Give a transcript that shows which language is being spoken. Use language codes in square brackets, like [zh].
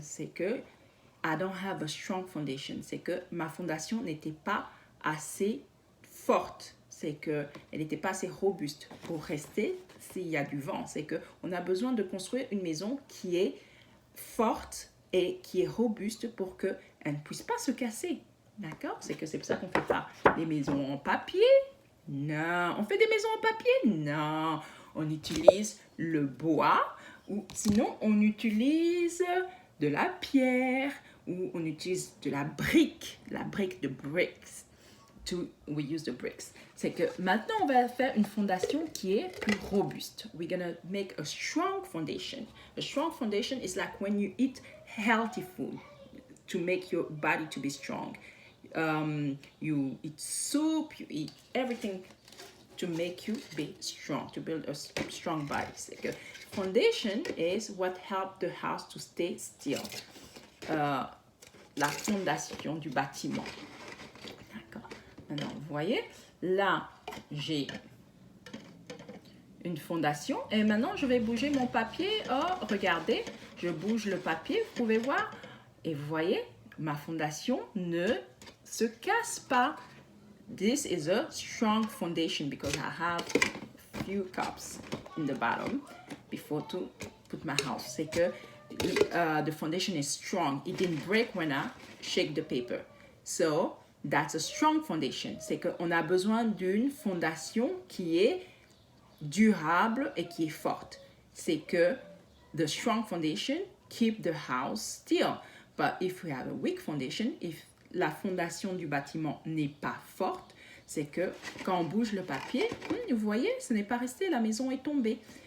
[fr] C'est que [en] I don't have a strong foundation. [fr] C'est que ma fondation n'était pas assez forte. C'est qu'elle n'était pas assez robuste pour rester s'il y a du vent. C'est qu'on a besoin de construire une maison qui est forte et qui est robuste pour qu'elle ne puisse pas se casser. D'accord? C'est que c'est pour ça qu'on ne fait pas des maisons en papier. Non. On fait des maisons en papier? Non. On utilise le bois ou sinon on utilise de la pierre ou on utilise de la brique de bricks. [en] We use the bricks. [fr] C'est que maintenant on va faire une fondation qui est plus robuste. [en] We're gonna make a strong foundation. A strong foundation is like when you eat healthy food to make your body to be strong. You eat soup, you eat everything to make you be strong, to build a strong body. [fr] C'est que [en] foundation is what helps the house to stay still. [fr] La fondation du bâtiment. D'accord. Maintenant, vous voyez, là, j'ai une fondation et maintenant, je vais bouger mon papier. Oh, regardez, je bouge le papier, vous pouvez voir. Et vous voyez, ma fondation ne se casse pas. [en] This is a strong foundation because I have a few cups in the bottom before to put my house. [fr] C'est que [en] the foundation is strong. It didn't break when I shake the paper. So, that's a strong foundation. [fr] C'est qu'on a besoin d'une fondation qui est durable et qui est forte. C'est que [en] the strong foundation keep the house still. But if we have a weak foundation, if [fr] la fondation du bâtiment n'est pas forte, c'est que quand on bouge le papier, vous voyez, ce n'est pas resté, la maison est tombée.